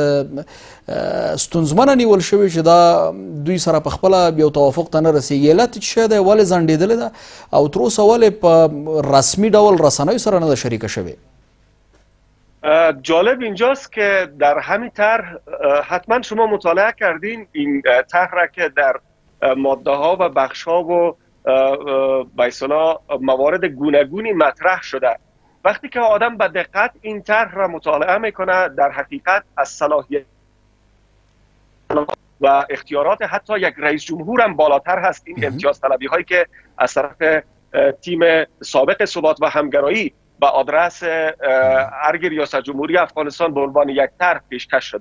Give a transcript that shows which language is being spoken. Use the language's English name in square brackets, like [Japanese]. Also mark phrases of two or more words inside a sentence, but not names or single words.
[Pashto] ستونزمنه نیول شوې چې دا دوی سره په خپله یو توافق ته نه رسېږي علت چې شی دی ولې ځنډېدلې ده او تر اوسه ولې په رسمي ډول رسنیو سره نه ده شریکه شوې؟ [Persian] جالب اینجاست که در همین طرح حتما شما مطالعه کردین این طرح را که در ماده ها و بخش ها و به اصطلاح موارد گوناگونی مطرح شده. وقتی که آدم به دقت این طرح را مطالعه میکنه، در حقیقت از صلاحیت و اختیارات حتی یک رئیس جمهور هم بالاتر هست این امتیاز طلبی هایی که از طرف تیم سابق ثبات و همگرایی به آدرس ارگ ریاست جمهوری افغانستان به عنوان یک طرح پیشکش شده.